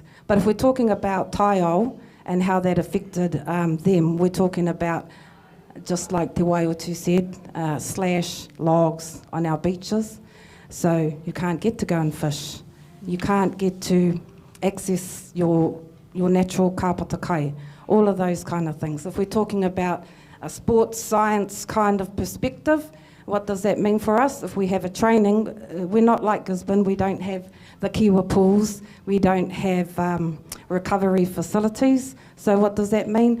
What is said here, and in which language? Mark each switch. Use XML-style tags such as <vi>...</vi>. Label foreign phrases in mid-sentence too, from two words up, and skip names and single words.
<en>But if we're talking about taiao and how that affected them, we're talking about, just like Te Waiapu said, slash logs on our beaches. So you can't get to go and fish. You can't get to access your natural</en> <mi>kāpata kai,</mi> <en>all of those kind of things. If we're talking about a sports science kind of perspective, what does that mean for us? If we have a training, we're not like Gisborne, we don't have the kiwa pools, we don't have recovery facilities. So what does that mean?</en>